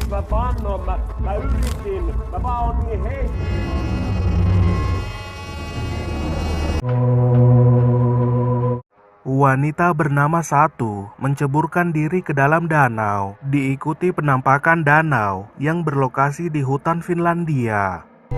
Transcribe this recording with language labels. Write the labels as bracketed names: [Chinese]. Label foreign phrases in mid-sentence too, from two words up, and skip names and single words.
[Finnish] Mä vannoin, mä yritin. Mä vaan oon niin [Indonesian] Wanita bernama Satu menceburkan diri ke dalam danau, diikuti penampakan danau yang berlokasi di hutan Finlandia.